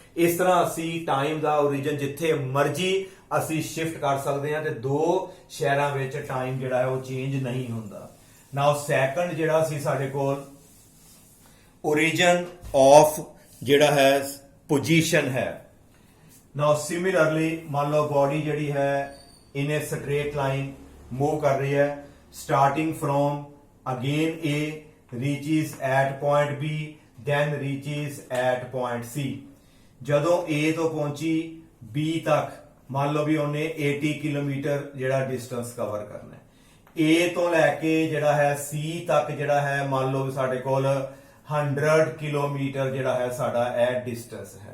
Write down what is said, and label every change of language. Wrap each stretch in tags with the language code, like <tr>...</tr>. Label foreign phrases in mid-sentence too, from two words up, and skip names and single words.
<pa>ਇਸ ਤਰ੍ਹਾਂ ਅਸੀਂ ਟਾਈਮ ਦਾ ਓਰੀਜਨ ਜਿੱਥੇ ਮਰਜ਼ੀ ਅਸੀਂ ਸ਼ਿਫਟ ਕਰ ਸਕਦੇ ਹਾਂ ਤੇ 2 ਸ਼ਹਿਰਾਂ ਵਿੱਚ ਟਾਈਮ ਜਿਹੜਾ ਹੈ ਉਹ ਚੇਂਜ ਨਹੀਂ ਹੁੰਦਾ। ਨਾਓ ਸੈਕੰਡ ਜਿਹੜਾ ਸੀ ਸਾਡੇ ਕੋਲ</pa> <en>origin of</en> <pa>ਜਿਹੜਾ ਹੈ position ਹੈ।</pa> <en>now similarly</en> <pa>ਮੰਨ ਲਓ ਬੋਡੀ ਜਿਹੜੀ ਹੈ</pa> <en>in a straight line</en> <pa>ਮੂਵ ਕਰ ਰਹੀ ਹੈ,</pa> <en>starting from again A reaches at point B then reaches at point C।</en> <pa>ਜਦੋਂ A ਤੋਂ ਪਹੁੰਚੀ B ਤੱਕ ਮੰਨ ਲਓ ਵੀ ਉਹਨੇ 80 ਕਿਲੋਮੀਟਰ ਜਿਹੜਾ ਡਿਸਟੈਂਸ ਕਵਰ ਕਰਨਾ ਹੈ। A ਤੋਂ ਲੈ ਕੇ ਜਿਹੜਾ ਹੈ C ਤੱਕ ਜਿਹੜਾ ਹੈ ਮੰਨ ਲਓ ਵੀ ਸਾਡੇ ਕੋਲ 100 ਕਿਲੋਮੀਟਰ ਜਿਹੜਾ ਹੈ ਸਾਡਾ ਇਹ ਡਿਸਟੈਂਸ ਹੈ।</pa>